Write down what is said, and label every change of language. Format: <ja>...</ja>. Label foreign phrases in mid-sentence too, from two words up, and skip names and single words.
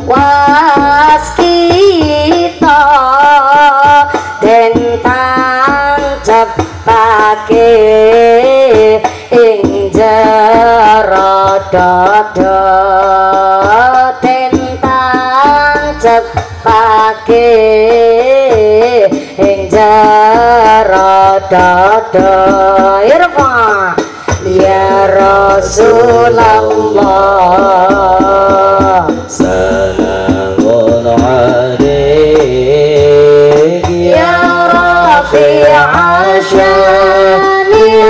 <jv>waskita den tancapake ing jero dada cepake ing jero dada irfa ya</jv> <ar>رسول الله سلام عليك يا رفيع الشأن</ar>